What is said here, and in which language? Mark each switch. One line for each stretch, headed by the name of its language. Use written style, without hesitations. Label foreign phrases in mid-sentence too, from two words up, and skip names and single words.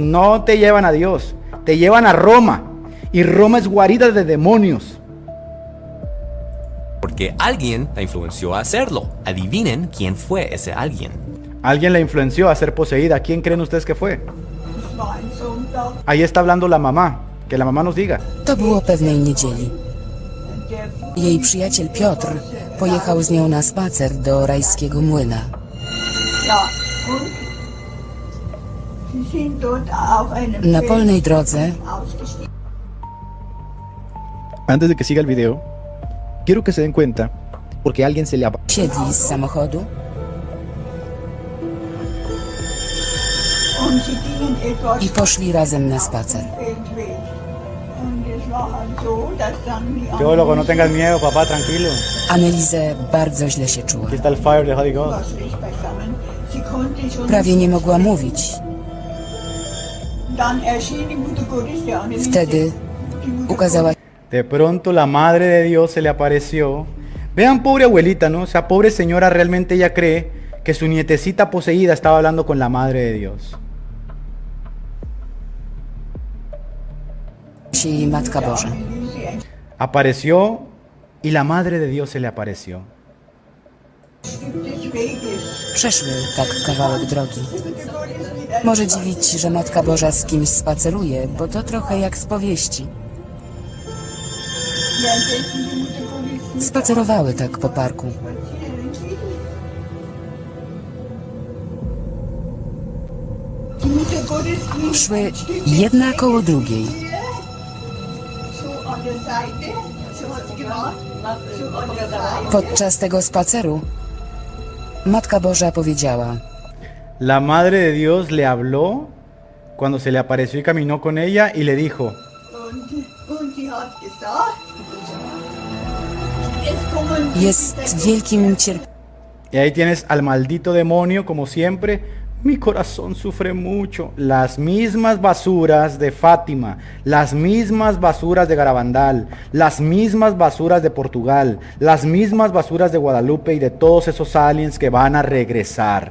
Spanish: No te llevan a Dios, te llevan a Roma, y Roma es guarida de demonios. Porque alguien la influenció a hacerlo. Adivinen quién fue ese alguien. Alguien la influenció a ser poseída. ¿Quién creen ustedes que fue? Ahí está hablando la mamá. Que la mamá nos diga.
Polish: To było pewnej niedzieli. Jej przyjaciel Piotr pojechał z nią na spacer do rajskiego młyna. Na polnej drodze
Spanish: Antes de que siga el video, quiero que se den cuenta, porque alguien se le
Polish: siedli z samochodu i poszli razem na spacer.
Spanish: Teólogo, no tengas miedo, papá, tranquilo.
Polish: Anneliese bardzo źle się czuła.
Spanish: Aquí está el fire de
English: Holy Ghost.
Polish: Prawie nie mogła mówić. Wtedy ukazała
Spanish: De pronto la Madre de Dios se le apareció. Vean, pobre abuelita, ¿no? O sea, pobre señora, realmente ella cree que su nietecita poseída estaba hablando con la Madre de Dios.
Polish: się jej Matka Boża.
Spanish: Apareció y la Madre de Dios se le apareció.
Polish: Przeszły tak kawałek drogi. Może dziwić, że Matka Boża z kimś spaceruje, bo to trochę jak z powieści. Spacerowały tak po parku. Szły jedna koło drugiej. Podczas tego spaceru Matka Boża powiedziała:
Spanish: La Madre de Dios le habló cuando se le apareció y caminó con ella y le dijo:
Polish: jest wielkim cierpieniem.
Spanish: y ahí tienes al maldito demonio, como siempre. Mi corazón sufre mucho. Las mismas basuras de Fátima, las mismas basuras de Garabandal, las mismas basuras de Portugal, las mismas basuras de Guadalupe y de todos esos aliens que van a regresar.